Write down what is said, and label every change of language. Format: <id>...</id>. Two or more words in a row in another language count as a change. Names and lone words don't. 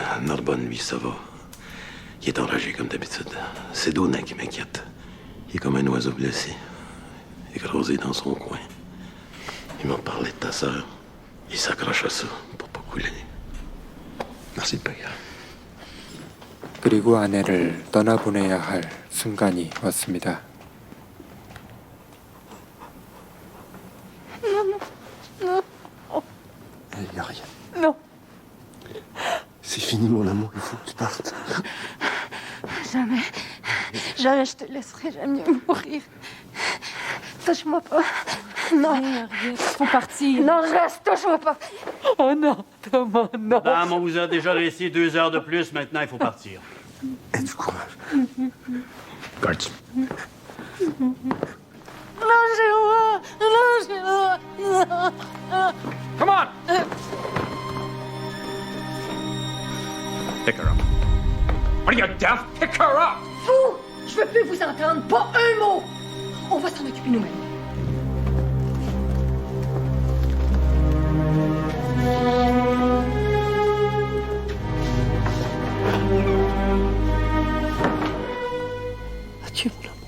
<fr>Narbonne, lui, ça va. Il est enragé comme d'habitude. C'est Dounin qui m'inquiète. Il est comme un oiseau blessé. Écrasé dans son coin. Il m'a parlé de ta sœur. Il s'accroche à ça pour pas couler. Merci, le père.</fr> <ko>그리고 아내를 떠나보내야 할 순간이 왔습니다.</ko> <fr>Non, non, non. Il n'y a rien. Non. C'est fini, mon amour. Il faut que tu partes. Jamais. Jamais je te laisserai. J'aime mieux mourir. Touche-moi pas. Non. Faut partir. Non, reste. Touche-moi pas. Oh non, Thomas, non. Dame, on vous a déjà laissé 2 heures de plus. Maintenant, il faut partir. Aie du courage. Guards. Lâchez-moi. Lâchez-moi. Non.</fr> <en>Come on! Pick her up. What are you, deaf? Pick her up!</en> <fr>Fou! Je veux plus vous entendre. Pas un mot. On va s'en occuper nous-mêmes. Adieu, mon amour.</fr>